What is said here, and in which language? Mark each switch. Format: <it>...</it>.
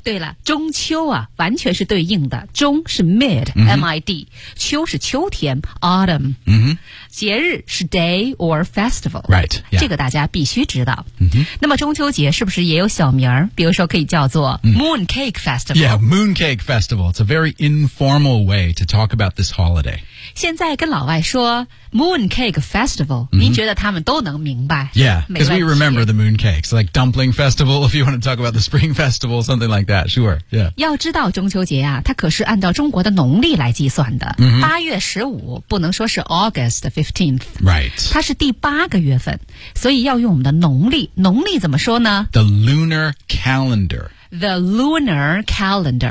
<zh>对了，中秋啊，完全是对应的。中是 mid、 mm-hmm. M-I-D， 秋是秋天 autumn。嗯哼，节日是</zh> <en>day or festival。 Right，、yeah.</en> <zh>这个大家必须知道。嗯哼，那么中秋节是不是也有小名儿？比如说可以叫做 Moon Cake Festival。</zh> <en>Yeah， Moon Cake Festival。 It's a very informal way to talk about this holiday。</en> <zh>现在跟老外说 Moon Cake Festival，、mm-hmm. 您觉得他们都能明白</zh> <en>？Yeah， because we remember the moon cakes, like Dumpling Festival. If you want to talk about the Spring Festival, something like that, sure. Yeah，</en> <zh>要知道中秋节啊，它可是按照中国的农历来计算的。八、 mm-hmm. 月十五不能说是</zh> <en>August 15th， right？</en> <zh>它是第八个月份，所以要用我们的农历。农历怎么说呢</zh> <en>？The lunar calendar. The lunar calendar.</en>